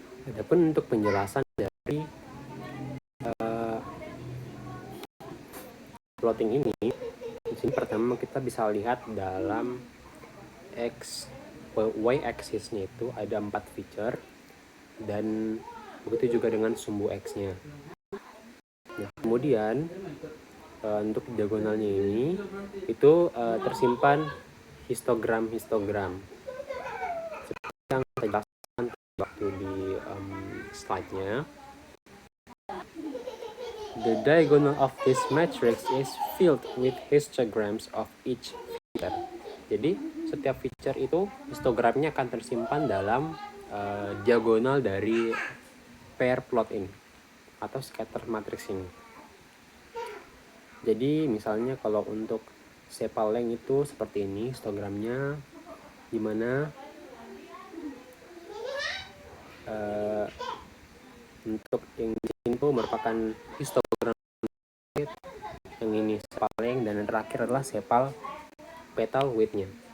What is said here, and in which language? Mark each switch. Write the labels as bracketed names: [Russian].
[Indonesian] Adapun untuk penjelasan dari plotting ini, di sini pertama kita bisa lihat dalam y axis-nya itu ada 4 feature dan begitu juga dengan sumbu x-nya. Nah, kemudian untuk diagonalnya ini itu tersimpan histogram seperti yang kita jelaskan waktu di slide-nya. [English] The diagonal of this matrix is filled with histograms of each feature. [Indonesian] Jadi setiap feature itu histogramnya akan tersimpan dalam diagonal dari pair plot ini atau scatter matrix ini. Jadi misalnya kalau untuk sepal length itu seperti ini histogramnya, dimana untuk yang ini itu merupakan histogram yang ini sepal length dan yang terakhir adalah sepal petal width-nya.